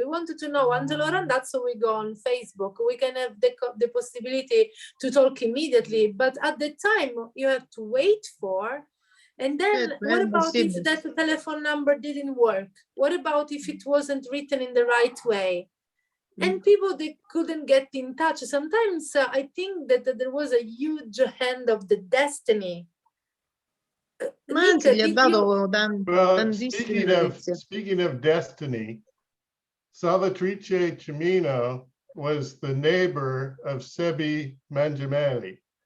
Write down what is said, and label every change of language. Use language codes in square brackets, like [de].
[en] We wanted to know Angelo Randazzo, we go on Facebook, we can have the possibility to talk immediately, but at the time you have to wait for. And then what about if that telephone number didn't work? What about if it wasn't written in the right way? And people, they couldn't get in touch. Sometimes I think that there was a huge hand of the destiny. [it] Ma anzi, gli ha dato tantissime notizie. [en] Speaking of destiny, Salvatrice Cimino was the neighbor of Sebi Mangiameli.